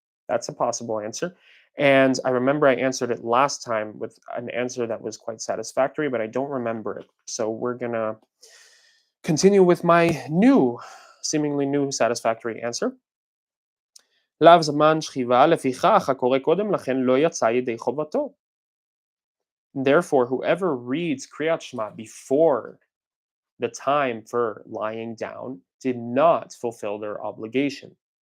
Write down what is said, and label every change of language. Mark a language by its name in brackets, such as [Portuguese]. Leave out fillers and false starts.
[English] That's a possible answer. And I remember I answered it last time with an answer that was quite satisfactory, but I don't remember it. So we're going to continue with my seemingly new satisfactory answer. [Hebrew] לאו זמן שכיבה, לפיכך הקורא קודם לכן לא יצא ידי חובתו. [English] Therefore, whoever reads Kriyat Shema before the time for lying down did not fulfill their obligation.